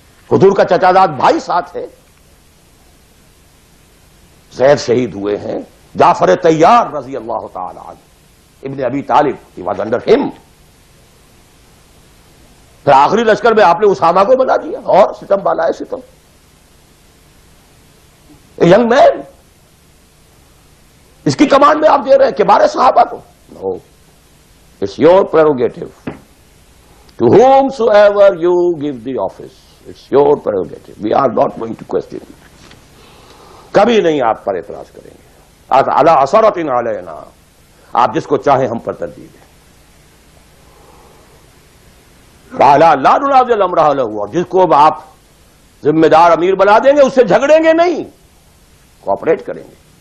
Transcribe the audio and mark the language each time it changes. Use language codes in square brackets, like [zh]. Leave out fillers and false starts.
[ur] حضور کا چچا زاد بھائی ساتھ ہے, زید شہید ہوئے ہیں, جعفر طیار رضی اللہ تعالی عنہ, ابن ابی طالب, [en] he was under him. [ur] پھر آخری لشکر میں آپ نے اسامہ کو بنا دیا, اور ستم بالا ہے ستم. ینگ مین, اس کی کمانڈ میں آپ دے رہے ہیں کبار صحابہ کو. [en] No, it's your prerogative. To whom so ever you give the office, it's your prerogative. We are not going to question. [ur] کبھی نہیں آپ پر اعتراض کریں گے. [ar] علی عسرۃ علینا, [ur] آپ جس کو چاہیں ہم پر ترجیح دیں. [ar] وعلی لا ننازل امرہ لہ, [ur] اور جس کو آپ ذمہ دار امیر بنا دیں گے اس سے جھگڑیں گے نہیں, کوآپریٹ کریں گے.